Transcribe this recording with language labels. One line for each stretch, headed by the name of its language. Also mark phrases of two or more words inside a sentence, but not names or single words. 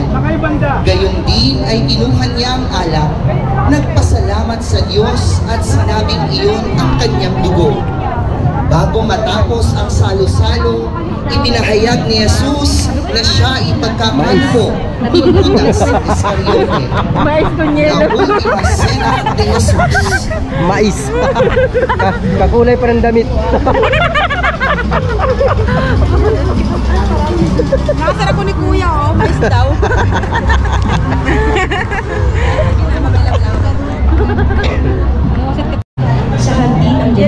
Filipino: Gayon din ay kinuha niya ang alak, nagpasalamat sa Diyos at sinabing iyon ang kanyang dugo. Bago matapos ang salo-salo, ipinahayag ni Jesus na siya ipagkakalpo ni Judas Iscariote.
Spanish: La última cena de Jesus.
Filipino: Mais. Kakulay pa ng damit. Nakasara ko ni Kuya, oh. Mais daw. Sa handian din